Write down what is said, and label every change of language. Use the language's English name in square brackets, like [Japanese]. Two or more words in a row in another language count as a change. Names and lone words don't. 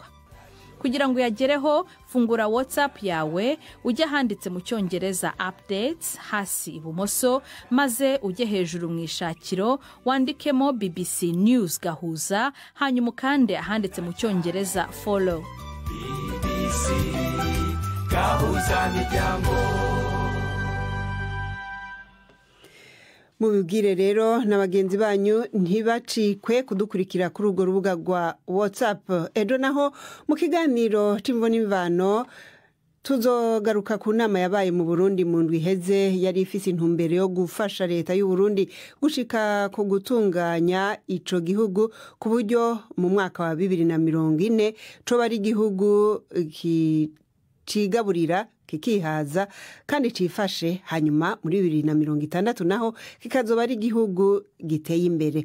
[Kinyarwanda] Kugira ngo yagereho, fungura WhatsApp yawe, ujye handitse mu Cyongereza updates hasi ibumoso, maze ujye hejuru mu ishakiro wandikemo BBC News Gahuza, hanyuma ukande ahanditse mu Cyongereza follow. BBC Gahuza miryango. Mubibwire rero n'abagenzi banyu ntibacikwe kudukurikira kuri urwo rubuga rwa WhatsApp. [Rundi] Ejo naho mu kiganiro c'imvo n'imvano tuzogaruka ku nama yabaye mu Burundi mu ndwi iheze, yari ifise intumbero yo gufasha leta y'u Burundi gushika ku gutunganya ico gihugu ku buryo mu mwaka wa 2040 coba ari igihugu cigaburira kikihaza kandi cifashe, hanyuma muri 2060 naho kikazoba ari igihugu giteye imbere.